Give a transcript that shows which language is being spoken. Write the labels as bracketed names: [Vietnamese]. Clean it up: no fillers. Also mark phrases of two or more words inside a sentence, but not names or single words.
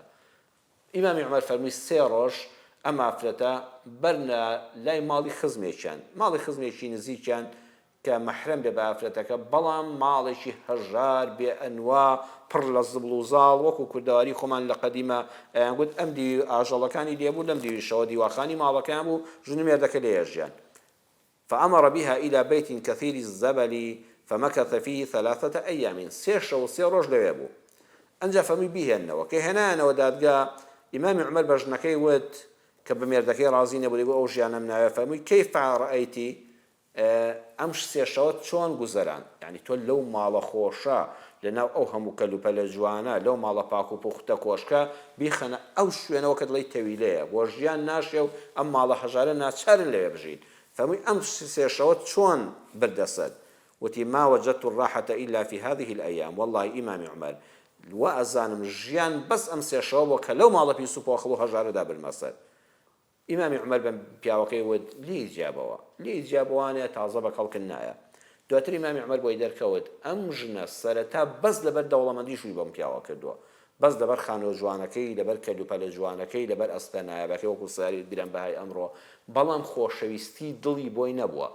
[Central Kurdish] ئیمامی عومەر فەرمووی 3 ڕۆژ ئەم ئافرەتە بەرنە لای ماڵی خزمێکیان، ماڵی خزمێکی نزیکیان کە مەحرەم بێ بە ئافرەتەکە، بەڵام ماڵێکی هەژار بێ ئەنوا پڕ لە زبڵ و زاڵ، وەکو کوردەواری خۆمان لە قەدیمە گوت ئەم دی ئاژەڵەکانی لێبوو، لەم دیویشەوە دیواخانی ماڵەکەیان بوو، ژن و مێردەکە لێژیان. [Arabic] فأمر بها إلى بيت كثير الزبل فمكث فيه 3 أيام، [Central Kurdish] 3 شەو 3 ڕۆژ لەوێ بوو. ئەنجا فەرمووی بیهێننەوە، کە هێنایانەوە دادگا، ئیمامی عومەر بە ژنەکەی وت کە بە مێردەکەی ڕازی نەبوو، دەیگوت ئەو ژیانەم ناوێ، فەرمووی [Arabic] كيف رأيتي [Central Kurdish] ئەم 3 شەوە چۆن گوزەران، یعنی تۆ لەو ماڵە خۆشە لەناو ئەو هەموو کەلوپەلە جوانە، لەو ماڵە پاک و پوختە کۆشکە بیخەنە ئەو شوێنەوە کە دڵی تەویلەیە، بۆ ژیان ناشێ و ئەم ماڵە هەژارە ناچارن لەوێ بژین. فەرمووی ئەم 3 شەوە چۆن بردەسەر؟ وتی [Arabic] ما وجدت الراحة إلا في هذه الأيام، والله إمام عمر [Central Kurdish] وأزانم ژیان بەس ئەم 3 شەوە بۆ کە لەو ماڵە پیس و پۆخڵ و هەژارەدا برمەسەر. ئیمامی عومەر بە پیاوەکەی وت لێی جیابەوانێ تازە بە کەڵکن نایە. دواتر ئیمامی عومەر بۆی دەرکەوت ئەم ژنە سەرەتا بەس لەبەر دەوڵەمەندی شووی بەم پیاوە کردووە، بەس لەبەر خانۆ جوانەکەی، لەبەر کەلوپەلە جوانەکەی، لەبەر ئەستە نایابەکەی وەکو ساری گران بەهای ئەمڕۆ، بەڵام خۆشەویستی دڵی بۆی نەبووە.